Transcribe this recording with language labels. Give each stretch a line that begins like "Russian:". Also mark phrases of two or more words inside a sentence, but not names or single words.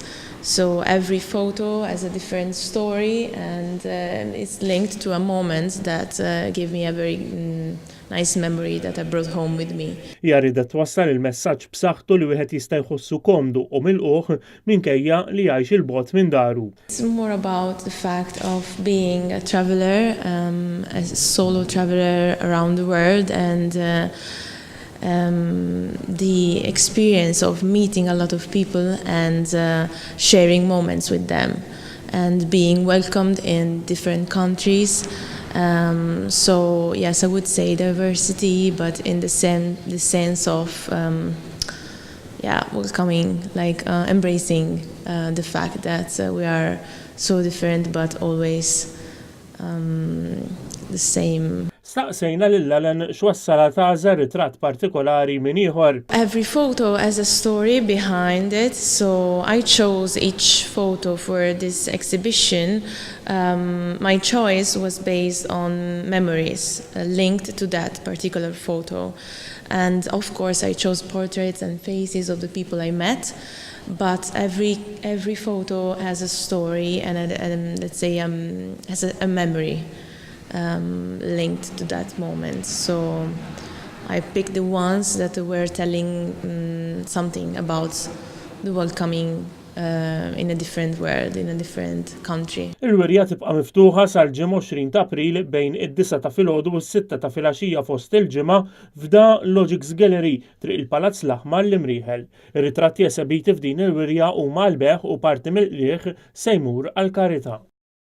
English: So every photo has a different story, and it's linked to a moment that gave me a very nice memory that I brought home with me.
Maltese: Hija ridet twassal il-messaġġ b'saħħtu li wieħed jista' jħossu komdu u milquh minkejja li jgħix il-bogħod minn daru.
English: It's more about the fact of being a traveler, a solo traveler around the world, and the experience of meeting a lot of people and sharing moments with them and being welcomed in different countries. So yes, I would say diversity, but in the sense of welcoming, like embracing the fact that we are so different but always the same.
Maltese: Staqsejna lil Ellen x'wassala tagħżel ritratt partikolari minn ieħor.
English: Every photo has a story behind it, so I chose each photo for this exhibition. My choice was based on memories linked to that particular photo. And of course I chose portraits and faces of the people I met, but every photo has a story and let's say has a memory linked to that moment. So I picked the ones that were telling something about the welcoming in a different world, in a different country.
Maltese: Il-wirja tibqa' miftuħa sal-ġimgħa 20 ta' April bejn id-9 ta' filgħodu u s-6 ta' filgħaxija fost il-ġimgħa f'Da Logics Gallery triq il-Palazz l-Aħmar l-Imrieħel. Ir-ritratti eżebiti f'din il-wirja huma l-beħ u parti mill-qlieħ se jmur għall-karità.